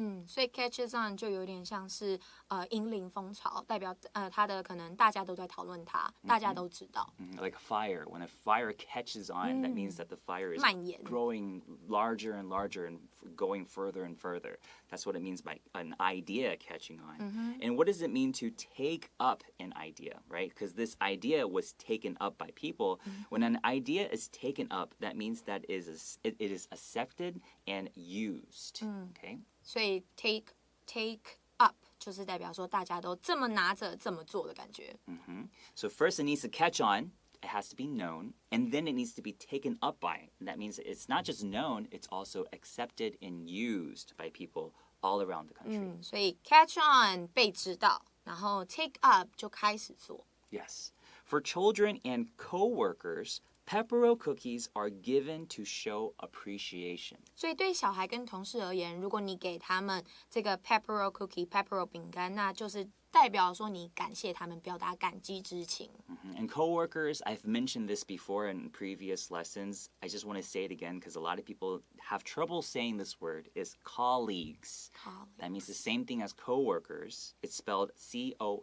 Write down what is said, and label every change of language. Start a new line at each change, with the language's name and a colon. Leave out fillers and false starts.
Chinese: 所以 catches on 就有点像是引领风潮，代表它的可能大家都在讨论它，大家都知道。
English: Like a fire. When a fire catches on, that means that the fire is
Chinese: 蔓延。
English: growing larger and larger and going further and further. That's what it means by an idea catching on. And what does it mean to take up an idea, right? Because this idea was taken up by people. When an idea is taken up, that means that it is accepted and used. Okay?
Chinese: 所以 take up 就是代表说大家都这么拿着这么做的感觉。
English: So first it needs to catch on. It has to be known, and then it needs to be taken up by. And that means it's not just known, it's also accepted and used by people all around the country.
Chinese: 所以 catch on 被知道，然后 take up 就开始做。
English: Yes. For children and co-workers, Pepero cookies are given to show appreciation.
Chinese: 所以对小孩跟同事而言，如果你给他们这个 Pepero cookie、Pepero 饼干，那就是代表说你感谢他们，表达感激之情。
English: And coworkers, I've mentioned this before in previous lessons. I just want to say it again because a lot of people have trouble saying this word. Is colleagues. That means the same thing as coworkers. It's spelled C-O-L-L-E-A-G-U-E-S.